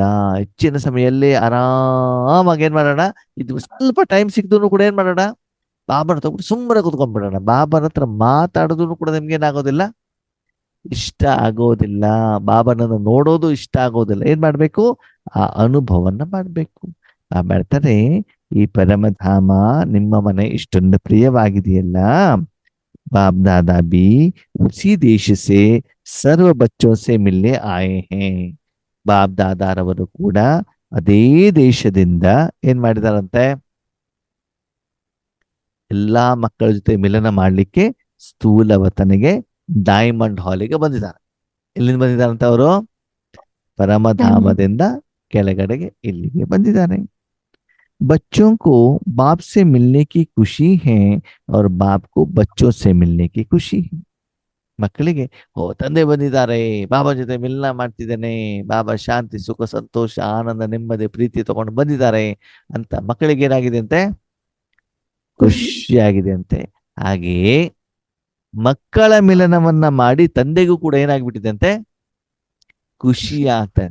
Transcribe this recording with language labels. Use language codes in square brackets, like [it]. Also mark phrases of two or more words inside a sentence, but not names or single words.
[kn] ಹೆಚ್ಚಿನ ಸಮಯದಲ್ಲಿ ಆರಾಮಾಗಿ ಏನ್ ಮಾಡೋಣ, ಇದು ಸ್ವಲ್ಪ ಟೈಮ್ ಸಿಕ್ತು ಕೂಡ ಏನ್ ಮಾಡೋಣ, ಬಾಬನ ತಗೊಂಡು ಸುಮ್ಮನೆ ಕುತ್ಕೊಂಡ್ಬಿಡೋಣ. ಬಾಬನ ಹತ್ರ ಮಾತಾಡೋದು ಕೂಡ ನಿಮ್ಗೆ ಏನಾಗೋದಿಲ್ಲ, ಇಷ್ಟ ಆಗೋದಿಲ್ಲ. ಬಾಬನನ್ನು ನೋಡೋದು ಇಷ್ಟ ಆಗೋದಿಲ್ಲ. ಏನ್ ಮಾಡ್ಬೇಕು, ಆ ಅನುಭವನ ಮಾಡ್ಬೇಕು. ಬಾಬಾ ಹೇಳ್ತಾರೆ ಈ ಪರಮಧಾಮ ನಿಮ್ಮ ಮನೆ ಇಷ್ಟೊಂದು ಪ್ರಿಯವಾಗಿದೆಯಲ್ಲ, [hi] बाप दादा भी उसी देश से सर्व बच्चों से मिलने आए हैं. [kn] ಬಾಪ್ ದಾದಾರವರು ಕೂಡ ಅದೇ ದೇಶದಿಂದ ಏನ್ ಮಾಡಿದಾರಂತೆ, ಎಲ್ಲಾ ಮಕ್ಕಳ ಜೊತೆ ಮಿಲನ ಮಾಡ್ಲಿಕ್ಕೆ ಸ್ಥೂಲವತನಿಗೆ ಡೈಮಂಡ್ ಹಾಲಿಗೆ ಬಂದಿದ್ದಾರೆ. ಎಲ್ಲಿಂದ ಬಂದಿದ್ದಾರಂತ ಅವರು? ಪರಮಧಾಮದಿಂದ ಕೆಳಗಡೆಗೆ ಇಲ್ಲಿಗೆ ಬಂದಿದ್ದಾರೆ. [hi] बच्चों को बाप से मिलने की खुशी है और बाप को बच्चों से मिलने की खुशी है. [kn] ಮಕ್ಕಳಿಗೆ ತಂದೆ ಬಂದಿದ್ದಾರೆ, ಬಾಬಾ ಜೊತೆ ಮಿಲನ ಮಾಡ್ತಿದ್ದೇನೆ, ಬಾಬಾ ಶಾಂತಿ ಸುಖ ಸಂತೋಷ ಆನಂದ ನೆಮ್ಮದಿ ಪ್ರೀತಿ ತಗೊಂಡು ಬಂದಿದ್ದಾರೆ ಅಂತ ಮಕ್ಕಳಿಗೆ ಏನಾಗಿದೆ ಅಂತೆ, ಖುಷಿಯಾಗಿದೆ ಅಂತೆ. ಹಾಗೆಯೇ ಮಕ್ಕಳ ಮಿಲನವನ್ನ ಮಾಡಿ ತಂದೆಗೂ ಕೂಡ ಏನಾಗ್ಬಿಟ್ಟಿದೆ ಅಂತೆ, ಖುಷಿ ಆಗ್ತಾನೆ.